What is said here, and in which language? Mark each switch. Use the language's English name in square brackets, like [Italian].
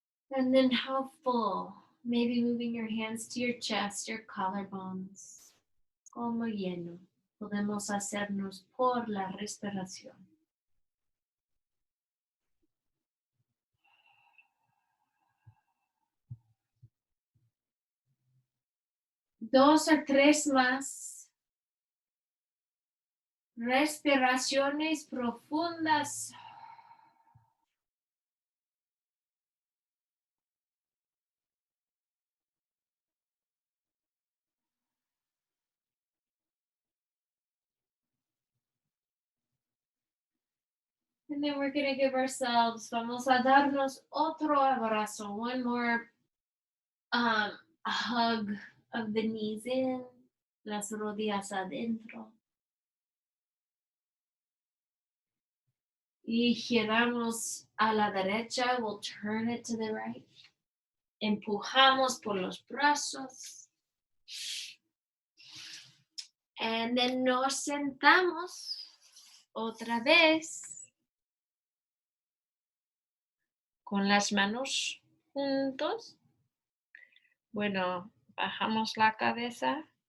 [English] And then how full? Maybe moving your hands to your chest, your collarbones. [Spanish] Como lleno. Podemos hacernos por la respiración. Dos o tres más. Respiraciones profundas. [English] And then we're going to give ourselves, [Spanish] vamos a darnos otro abrazo. [English] One more hug of the knees in, [Spanish] las rodillas adentro. Y giramos a la derecha, [English] we'll turn it to the right. [Spanish] Empujamos por los brazos. [English] And then [Spanish] nos sentamos otra vez. Con las manos juntos. Bueno, bajamos la cabeza.